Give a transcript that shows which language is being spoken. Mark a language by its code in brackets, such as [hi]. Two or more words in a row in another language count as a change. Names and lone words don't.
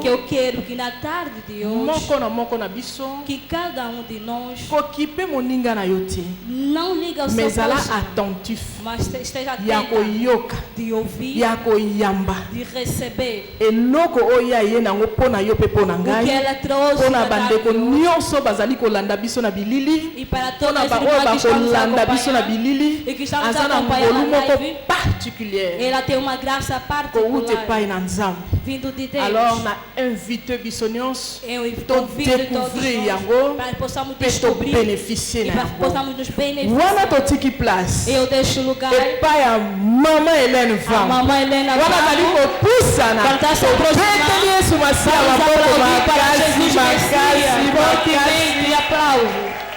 [pt] Que eu quero que na tarde de hoje, [ln] moko na biso [pt] que cada um de nós [ln] kokipe moninga na yo te [pt] não liga o seu [ln] mais zala [pt] próximo, [ln] attentif [pt] mas esteja [ln] ya [pt] atenta [ln] koyoka [pt] de ouvir, [ln] ya koyamba [pt] de receber [ln] eloko oyo aye nango mpo na yo mpe mpo na [pt] o que [ln] ngai [pt] ela trouxe [ln] mpo na [pt] da tarde [ln] bandeko [pt] de hoje. [ln] nyonso bazali kolanda biso na bilili [pt] E para [ln] mpo [pt] todas [ln] na [pt] as [ln] baoyo [pt] irmãs que estão nos [ln] bakolanda biso na [pt] acompanhando [ln] bilili [pt] e que estão nos [ln] aza na [pt] acompanhando [ln] ngolu na moko [pt] live, [ln] particulière [pt] ela tem uma graça [ln] kouta epai [pt] particular [ln] na nzambe [pt] vindo de Deus. [ln] alors na invite biso nyonso [pt] Eu convido todos [ln] découvrir [pt] nós [ln] yango [pt] para que possamos [ln] mpe [pt] descobrir [ln] tobénéficie [pt] e [ln] na [pt] para que [ln] yango [pt] possamos nos [ln] wana [pt] beneficiar. [ln] totiki place [pt] Eu deixo o lugar [ln] epai ya mama helene [pt] a [ln] vam [pt] mamãe Helena [ln] wana bazali [pt] Vango. [ln] kopusana [pt] Quando está se aproximando, [ln] tobeteli yesu masi ya [pt] Vamos [ln] maboko [pt] aplaudir para [ln] makasi [pt] Jesus [ln] makasi [pt] Messias. [ln] makasi [pt] Fortemente e aplauso.